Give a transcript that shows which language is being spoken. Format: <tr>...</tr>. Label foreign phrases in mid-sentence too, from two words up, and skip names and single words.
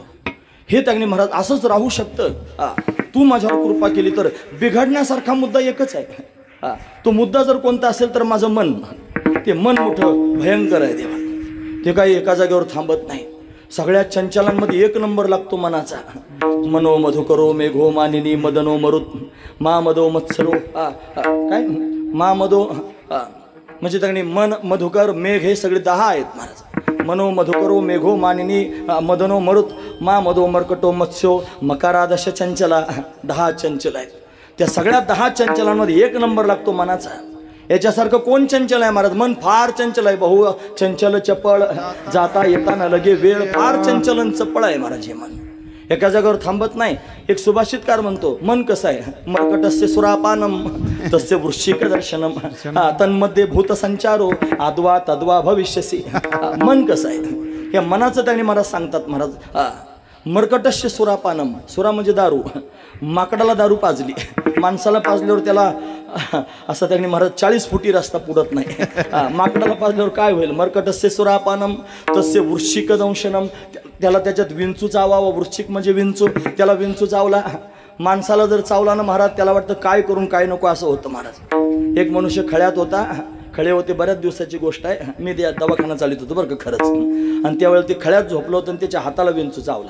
<mr>हे तगणी महाराज असंच राहू शकतं. तू माझ्यावर कृपा केली तर. बिघडण्यासारखा मुद्दा एकच आहे. तो मुद्दा जर कोणता असेल तर माझं मन, ते मन मोठं भयंकर आहे देवा. ते काही एका जागेवर थांबत नाही. सगळ्या चंचलांमध्ये एक नंबर लागतो मनाचा.</mr> <sa>मनो मधुकरो मेघो मानिनी मदनो मरुत मा मदो मत्सरो</sa> <mr>काय मा मदो म्हणजे तगणी मन मधुकर मेघ हे सगळे 10 आहेत महाराज.</mr> <sa>मनो मधुकरो मेघो मानिनी मदनो मरुत मा मदो मर्कटो मत्स्यो मकारादश चंचला.</sa> <mr>10 चंचल आहेत. त्या सगळ्या 10 चंचलांमध्ये एक नंबर लागतो मनाचा. याच्यासारखं कोण चंचल आहे महाराज? मन फार चंचल आहे. बहु चंचल चपळ जाता येताना लगे वेळ. फार चंचलन चपळ आहे महाराज हे मन. एका जागेवर थांबत नाही. एक सुभाषितकार म्हणतो मन कसं आहे?</mr> <sa>मर्कटस्य सुरापानम तस्य वृश्चिक दर्शनम तन्मध्ये भूत संचारो आद्वा तद्वा भविष्यसी.</sa> <mr>मन कसं आहे? या मनाचं त्यांनी मला सांगतात महाराज.</mr> <sa>मर्कटस्य सुरापानम.</sa> <mr>सुरा म्हणजे दारू. माकडाला दारू पाजली, माणसाला पाजल्यावर त्याला असं त्यांनी महाराज 40 फुटी रस्ता पुरत नाही. माकडाला पाजल्यावर काय होईल?</mr> <sa>मर्कटस्य सुरापानम तस्य वृश्चिक दंशनम.</sa> <mr>त्याला त्याच्यात विंचू चावावा. वृश्चिक म्हणजे विंचू. त्याला विंचू चावला. माणसाला जर चावला ना महाराज त्याला वाटतं काय करून काय नको असं होतं महाराज. एक मनुष्य खळ्यात होता. खळे होते. बऱ्याच दिवसाची गोष्ट आहे. मी दवाखाना चालित होतो बरं का खरंच. आणि त्यावेळेला ते खळ्यात झोपलं होतं आणि त्याच्या हाताला विंचू चावला.</mr>